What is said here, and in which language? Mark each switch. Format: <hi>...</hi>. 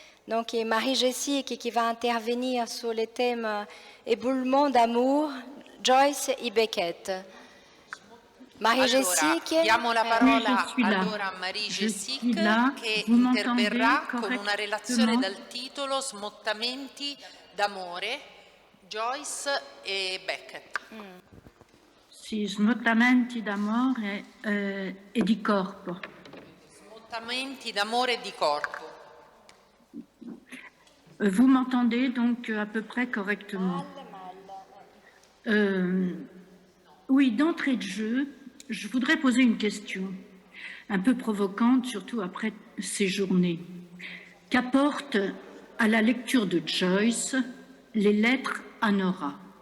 <fr>Donc, et Marie-Jessique qui va intervenir sur les thèmes éboulement d'amour, Joyce et Beckett.</fr> <it>Allora, diamo la parola allora a Marie Jessique che interverrà con una relazione dal titolo Smottamenti d'amore, Joyce e Beckett. Sì, smottamenti d'amore e di corpo. Smottamenti d'amore e di corpo.</it> <fr>Vous m'entendez donc à peu près correctement? Oui, d'entrée de jeu, je voudrais poser une question un peu provocante, surtout après ces journées. Qu'apportent à la lecture de Joyce les lettres à Nora?</fr>